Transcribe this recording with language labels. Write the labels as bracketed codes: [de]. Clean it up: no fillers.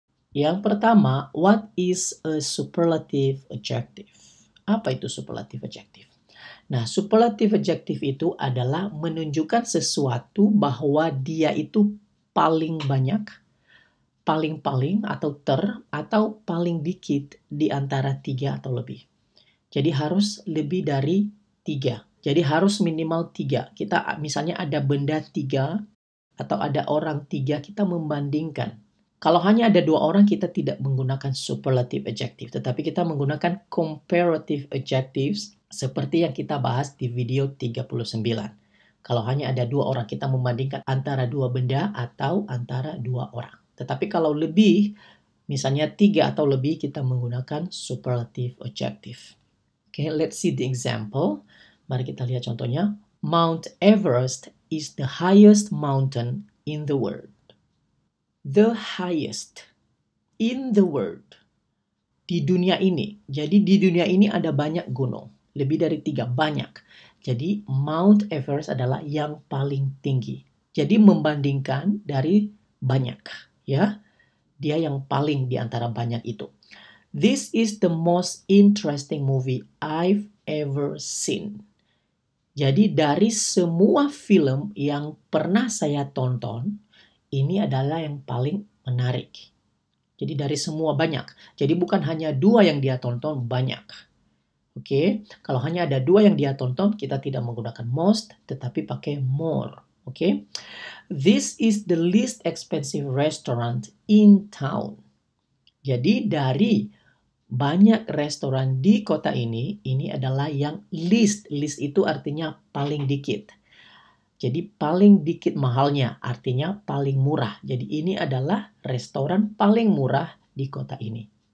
[id] Yang pertama, [en] what is a superlative adjective? [id] Apa itu superlative adjective? Nah, superlative adjective itu adalah menunjukkan sesuatu bahwa dia itu paling banyak, paling-paling atau paling dikit di antara 3 atau lebih. Jadi harus lebih dari 3. Jadi harus minimal 3. Kita misalnya ada benda 3 atau ada orang 3, kita membandingkan. Kalau hanya ada 2 orang, kita tidak menggunakan superlative adjective, tetapi kita menggunakan comparative adjectives seperti yang kita bahas di video 39. Kalau hanya ada 2 orang, kita membandingkan antara 2 benda atau antara 2 orang. Tetapi kalau lebih, misalnya 3 atau lebih, kita menggunakan superlative adjective. [en] Okay, let's see the example. [id] Mari kita lihat contohnya. [en] Mount Everest is the highest mountain in the world. The highest in the world. [id] Di dunia ini. Jadi di dunia ini ada banyak gunung. Lebih dari 3, banyak. Jadi Mount Everest adalah yang paling tinggi. Jadi membandingkan dari banyak. Ya, dia yang paling di antara banyak itu. [en] This is the most interesting movie I've ever seen. [id] Jadi dari semua film yang pernah saya tonton, ini adalah yang paling menarik. Jadi dari semua banyak. Jadi bukan hanya 2 yang dia tonton, banyak. Oke, kalau hanya ada 2 yang dia tonton, kita tidak menggunakan most, tetapi pakai more. [en] Oke, this is the least expensive restaurant in town. [id] Jadi dari banyak restoran di kota ini adalah yang least. Least itu artinya paling dikit. Jadi paling dikit mahalnya, artinya paling murah. Jadi ini adalah restoran paling murah di kota ini.